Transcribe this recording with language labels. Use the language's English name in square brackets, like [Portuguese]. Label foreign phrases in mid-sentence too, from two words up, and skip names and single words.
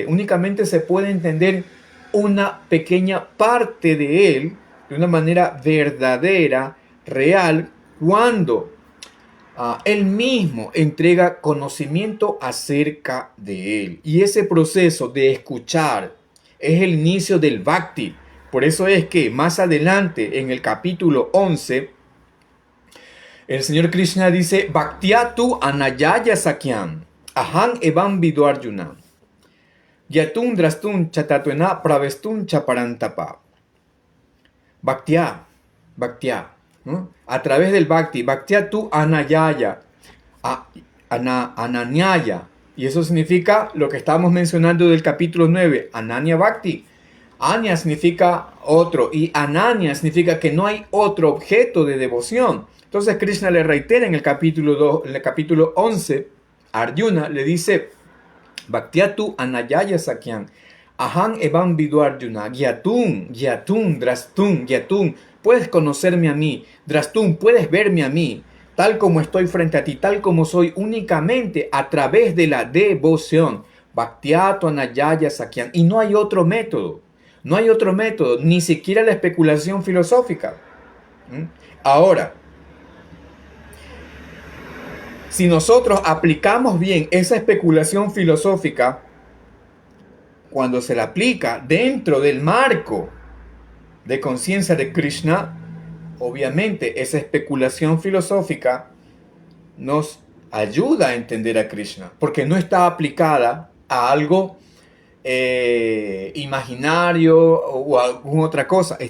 [Spanish] Únicamente se puede entender una pequeña parte de Él de una manera verdadera, real, cuando Él mismo entrega conocimiento acerca de Él. Y ese proceso de escuchar es el inicio del Bhakti. Por eso es que más adelante, en el capítulo 11, el Señor Krishna dice: [Sanskrit] भक्त्या तु अनन्यया शक्यम् अहम् एवं विधः अर्जुन. ज्ञातुं द्रष्टुं च तत्त्वेन प्रवेष्टुं च परन्तप. [Spanish] Bhaktya, ¿no? A través del Bhakti, [Sanskrit] भक्त्या तु अनन्यया अनन्यया. [Spanish] Y eso significa lo que estábamos mencionando del capítulo 9, [Sanskrit] अनन्य भक्ति. [Spanish] Anya significa otro y Ananya significa que no hay otro objeto de devoción. Entonces Krishna le reitera en el capítulo 11, Arjuna le dice: [Sanskrit] भक्त्या तु अनन्यया शक्यम् अहम् एवं विधः अर्जुन ज्ञातुं द्रष्टुं ज्ञातुं, [Spanish] puedes conocerme a mí, drastun, puedes verme a mí, tal como estoy frente a ti, tal como soy, únicamente a través de la devoción. [Sanskrit] भक्त्या तु अनन्यया शक्यम्. [Spanish] Y no hay otro método. No hay otro método, ni siquiera la especulación filosófica. Ahora, si nosotros aplicamos bien esa especulación filosófica, cuando se la aplica dentro del marco de conciencia de Krishna, obviamente esa especulación filosófica nos ayuda a entender a Krishna, porque no está aplicada a algo imaginario o alguna otra cosa.